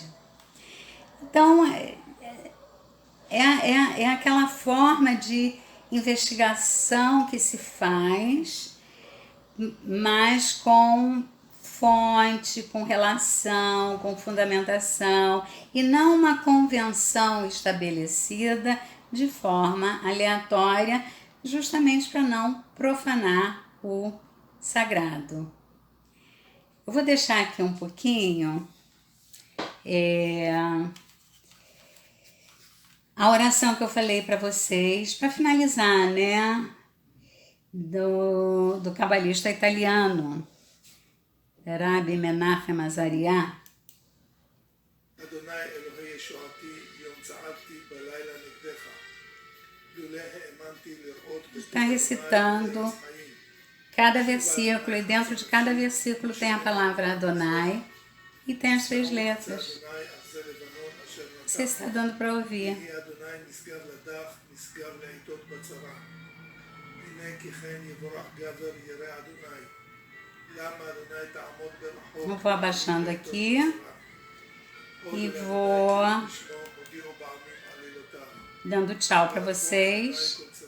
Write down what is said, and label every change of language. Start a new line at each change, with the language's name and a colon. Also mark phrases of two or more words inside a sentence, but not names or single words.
Portuguese: Então, é aquela forma de investigação que se faz, mas com fonte, com relação, com fundamentação, e não uma convenção estabelecida de forma aleatória, justamente para não profanar o sagrado. Eu vou deixar aqui um pouquinho a oração que eu falei para vocês, para finalizar, né? Do cabalista italiano, Rabbi Menachem Azariah.
Hebrew: אדוני אלוהי ישועתי, יום צעקתי בלילה נגדך, לולא האמנתי לראות.
Portuguese: Está recitando cada versículo, e dentro de cada versículo tem a palavra Adonai e tem as 3 letras. Você está dando para ouvir. Eu vou abaixando aqui e vou dando tchau para vocês.